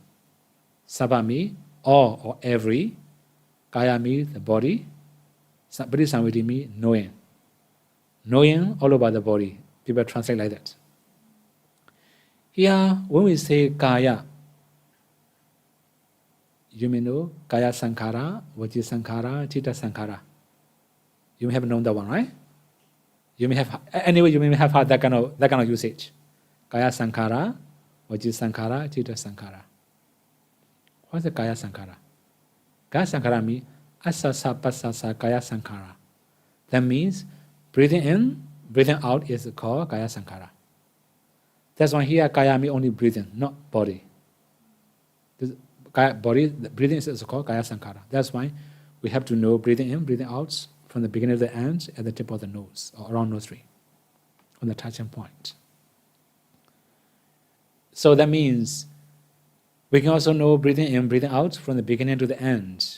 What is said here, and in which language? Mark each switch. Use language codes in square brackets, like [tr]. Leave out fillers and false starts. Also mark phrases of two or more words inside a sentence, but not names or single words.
[en] Sabha means all or every. Kaya means the body. Parisamvedi means knowing. Knowing all over the body. People translate like that. Here, when we say kaya, you may know [pi] kaya sankhara, vaci sankhara, chitta sankhara. [en] You may have known that one, right? You may have anyway. You may have had that kind of usage. [pi] Kaya sankhara, vaci sankhara, chitta sankhara. [en] What's the [pi] kaya sankhara? Kaya sankhara [en] means [pi] asasa pasasa kaya sankhara. [en] That means breathing in, breathing out is called [pi] kaya sankhara. [en] That's why here kaya means only breathing, not body. This body, breathing is called [pi] kaya sankhara. [en] That's why we have to know breathing in, breathing out from the beginning to the end at the tip of the nose or around nostril, on the touching point. So that means we can also know breathing in, breathing out from the beginning to the end.